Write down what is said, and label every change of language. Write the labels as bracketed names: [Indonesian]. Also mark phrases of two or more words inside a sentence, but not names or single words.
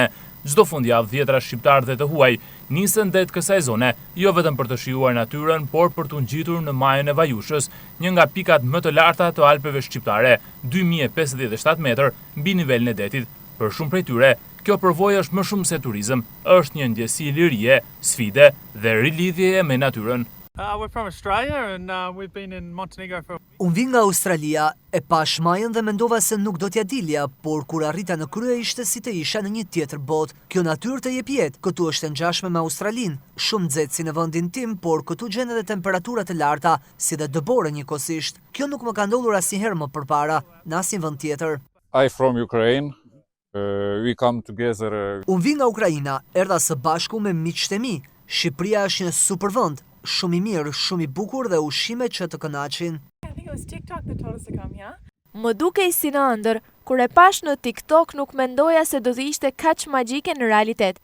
[Albanian] Çdo fundjavë dhjetra shqiptarë dhe të huaj nisën det kësaj zone, jo vetëm për të shijuar natyrën, por për të ngjitur në majën e Vajushës, një nga pikat më të larta të Alpeve shqiptare, 2057 metër mbi nivelin e detit. Për shumë prej tyre, kjo përvojë është më shumë se turizëm, është një ndjesi lirie, sfide dhe rilidhjeje me natyrën. [English] We're from Australia and we've been in Montenegro for... [Albanian] Unë vi nga Australia, e pash majën dhe mendova se nuk do t'ja dilja, por kur arrita në krye ishte si të isha në një tjetër botë. Kjo natyrë të jep jetë, këtu është e ngjashme me Australinë, shumë nxehtë si në vendin tim, por këtu gjen edhe temperaturat të larta, si dhe dëbore njëkohësisht. Kjo nuk më ka ndodhur asnjëherë më përpara, në asnjë vend tjetër. [English] I'm from Ukraine. We come together. [Albanian] Unë vi nga Ukraina, erdha së bashku me miqtë e mi. Shqipëria është një super vend, shumë i mirë, shumë i bukur dhe ushqime që të kënaqin. Më dukej si në ëndër, kur e pash në TikTok nuk mendoja se do të ishte kaq magjike në realitet.